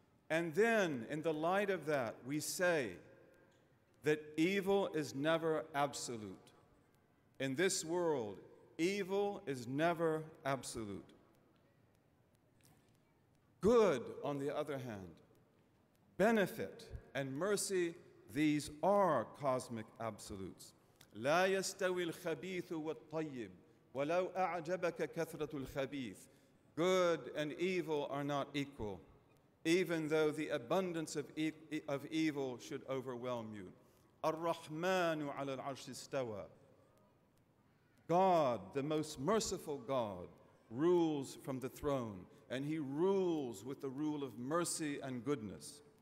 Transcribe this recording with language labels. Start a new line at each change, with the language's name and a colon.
English: And then, in the light of that, we say that evil is never absolute. In this world, evil is never absolute. Good, on the other hand, benefit and mercy, these are cosmic absolutes.
Arabic: لا يستوي الخبيث والطيب ولو أعجبك كثرة الخبيث.
English: Good and evil are not equal, even though the abundance of evil should overwhelm you.
Arabic: الرحمن على العرش استوى.
English: God, the most merciful God, rules from the throne, and he rules with the rule of mercy and goodness.